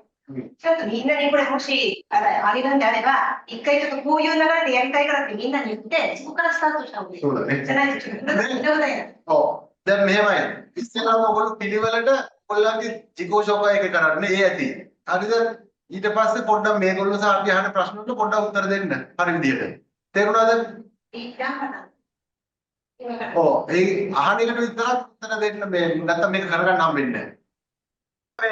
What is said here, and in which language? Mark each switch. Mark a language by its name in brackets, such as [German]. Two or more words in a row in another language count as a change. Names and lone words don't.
[Japanese] ちょっとみんなにこれもしあげるんであれば、一回ちょっとこういう流れでやりたいからってみんなに言って、そこからスタートした方がいい。そうだね。じゃないとちょっと無駄ない。ඔව්. [Sinhala] දැන් මෙහෙමයි. ඉස්සෙල්ලාම ඔයගොල්ලෝ පිළිවෙලට ඔයගොල්ලන්ගේ ජිගෝෂෝපා එක කරන්න ඒ ඇති. හරිද? ඊට පස්සේ පොඩ්ඩක් මේගොල්ලෝ සහ අපි අහන ප්‍රශ්න වලට පොඩ්ඩක් උත්තර දෙන්න. හරි විදියට. තේරුණාද? ඔව්. ඒ අහන එකට විතරක් උත්තර දෙන්න මේ නැත්තම් මේක කරගන්න හම්බෙන්නේ නැහැ.